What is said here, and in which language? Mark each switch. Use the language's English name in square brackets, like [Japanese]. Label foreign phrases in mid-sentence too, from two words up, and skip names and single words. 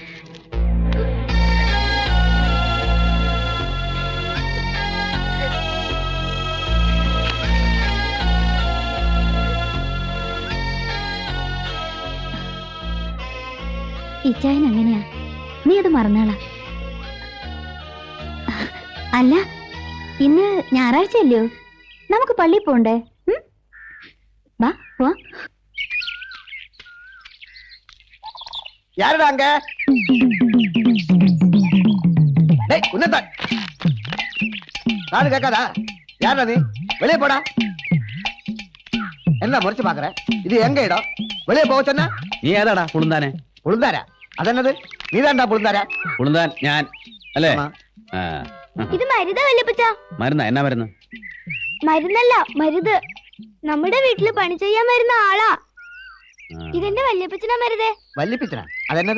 [Malayalam] ഇച്ചായൻ അങ്ങനെയാ, നീ അത് മറന്നാളാ. അല്ല, ഇന്ന് ഞായറാഴ്ചയല്ലോ, നമുക്ക് പള്ളിയിൽ പോണ്ടേ? വാ പോ. [Tamil] யாருடா அங்க? டேய் உன்னதா காது கேட்காதா? யாரா நீ? வெளியே போடா. என்ன முறைச்சு பாக்குற? இது எங்க இடம்? வெளியே போக சொன்னா? நீ ஏதாடா புழுந்தானே? புழுந்தாரா? [Malayalam] അതെന്നത്? നീതാണ്ടാ പുളുന്താരാ? പുളുന്താൻ ഞാൻ അല്ലേ? ഇത് മരുന്നാ വല്യപ്പച്ച? മരുന്നാ? എന്നാ മരുന്ന്? മരുന്നല്ല, മരുത്. നമ്മുടെ വീട്ടില് പണി ചെയ്യാൻ വരുന്ന ആളാ. ഇതെന്റെ വല്യപ്പച്ചനാ മരുതേ. വല്യപ്പച്ചനാ? അതെന്നത്?